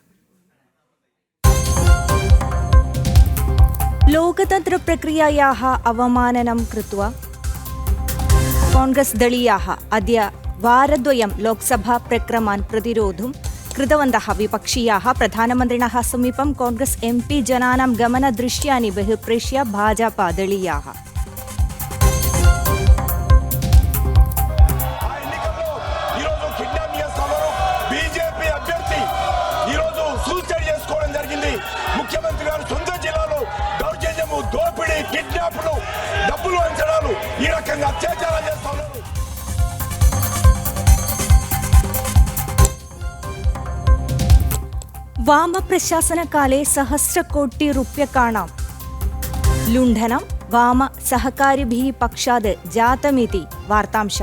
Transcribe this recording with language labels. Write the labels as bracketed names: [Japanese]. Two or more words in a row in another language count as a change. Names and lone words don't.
[Sanskrit] लोकतन्त्रप्रक्रियायाः अवमाननं कृत्वा कांग्रेस् दलीयाः अद्य वारद्वयं लोकसभा प्रक्रमान् प्रतिरोधुं कृतवन्तः। विपक्षीयाः प्रधानमन्त्रिणः समीपं कांग्रेस् MP जनानां गमनदृश्यानि बहिर्प्रेष्य भाजपा दलीयाः [Telugu] ముఖ్యమంత్రి గారు సొంత జిల్లాలో దౌర్జన్యము దోపిడీ కిడ్నాప్లు డబ్బులు అంచనాలు ఈ రకంగా అత్యాచారాలు చేస్తా ఉన్నారు. [Sanskrit] वामप्रशासनकाले सहस्रकोटिरूप्यकाणां लुण्ठनं वाम सहकारिभिः पक्षात् जातमिति वार्तांशः।